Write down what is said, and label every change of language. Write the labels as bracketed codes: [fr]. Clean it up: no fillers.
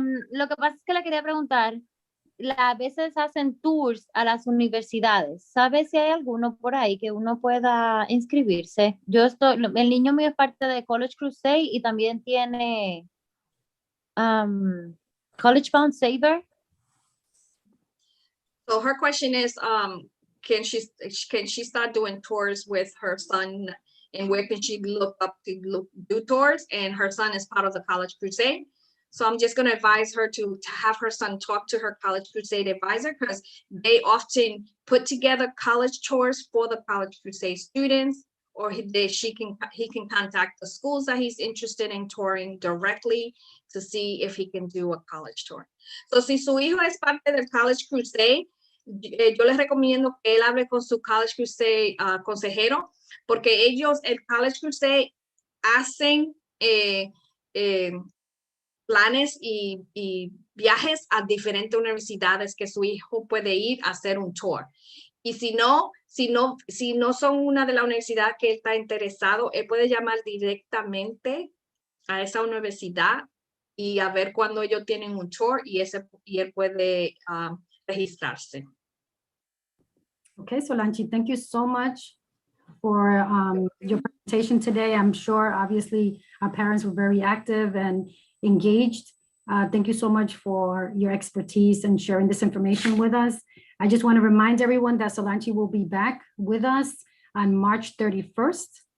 [es] Lo que pasa es que le quería preguntar, a veces hacen tours a las universidades. ¿Sabes si hay alguno por ahí que uno pueda inscribirse? El niño mío es parte de College Crusade y también tiene College Bound Saver. [en] So her question is, can she start doing tours with her son, and where can she look up to do tours? And her son is part of the College Crusade. So I'm just going to advise her to have her son talk to her College Crusade advisor, because they often put together college tours for the College Crusade students, or he can contact the schools that he's interested in touring directly to see if he can do a college tour. [es] So si su hijo es parte del College Crusade, yo les recomiendo que él hable con su College Crusade consejero, porque ellos, el College Crusade, hacen planes y viajes a diferentes universidades que su hijo puede ir a hacer un tour. Y si no son una de la universidad que él está interesado, él puede llamar directamente a esa universidad y a ver cuándo ellos tienen un tour, y él puede registrarse. [en] Okay, Solanchi, thank you so much for your presentation today. I'm sure, obviously, our parents were very active and engaged. Thank you so much for your expertise and sharing this information with us. I just want to remind everyone that Solanchi will be back with us on March 31st.